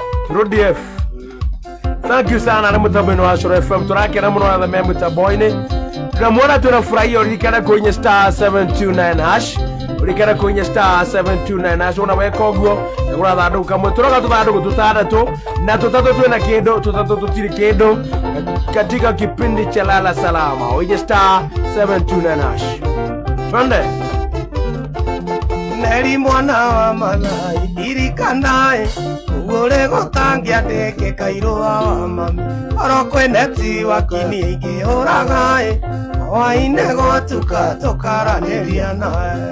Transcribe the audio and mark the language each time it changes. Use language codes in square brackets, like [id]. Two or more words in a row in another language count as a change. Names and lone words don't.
[ki] Rudi F. [en] Thank you [ki] sana, nĩ mũtambo-inĩ wa Coro F M. Tũrakena mũno na me mũtambo-inĩ. [sw] Tunamuona, tunafurahia, ulikana kwenye [en] star seven two nine hash. [sw] Ulikana kwenye [en] star seven two nine hash. [sw] Una weka [ki] ũguo, ũgũra thandũkũ kamwe. Tũroga tũthandũkũ tũtandatũ, na tũtatũ twĩna kĩndũ, tũtatũ tũtirĩ kĩndũ. [sw] Katika kipindi cha Lala Salama, wenye [en] star seven two nine hash. [sw] Twende. [ki] Neri mwana wa Maathai, ndirikanae, ũguo ũrĩ gũtangĩandĩkĩka irũa wa mami. Oro kwĩ netiwaki nĩ ingĩũraga, ĩ, hwaĩ-inĩ gwatuka tũkaranĩria nawe.